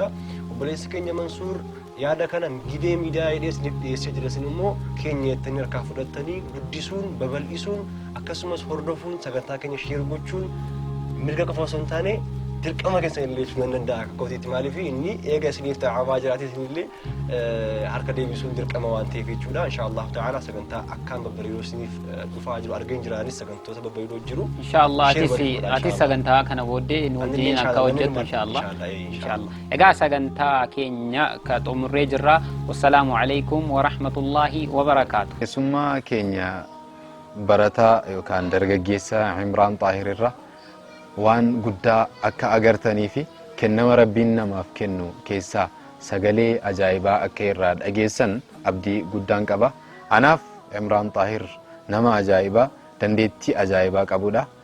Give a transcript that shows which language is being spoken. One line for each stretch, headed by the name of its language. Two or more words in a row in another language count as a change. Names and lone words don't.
Oromo: Obboleessi keenya Mansuur yaada kana gibee miidiyaa hidheesniif dhiyeessee jiresin immoo keenya jettanii harkaa fudhattanii guddisuun babal'isuun akkasumas hordofuun sagantaa keenya sheer gochuun mirga qofa osoo hin taane dirqama keessa illee jechuun danda'a akka kootiitti maaliif inni eega isiniif ta'amaa jiraatis illee harka deebisuun dirqama waan ta'eef jechuudha.
Arabic: إن شاء الله تعالى
Oromo: sagantaa akkaan babbareedoo isiniif dhufaa jiru argeen jiraanis sagantoota babbareedoo jiru. Inshallah atis sagantaa kana booddee nu wajjin akka hojjettu inshallah. Egaa sagantaa keenya ka xumurree jirra.
Arabic: والسلام عليكم ورحمة الله وبركاته.
Oromo: Keessummaa keenya barataa yookaan dargaggeessa Imraan Xaahir irra waan guddaa akka agartanii fi kennama rabbiin namaaf kennu keessaa sagalee ajaa'ibaa akka irraa dhageessan abdii guddaan qaba. Anaaf Imraan Xaahir nama ajaa'ibaa dandeettii ajaa'ibaa qabudha.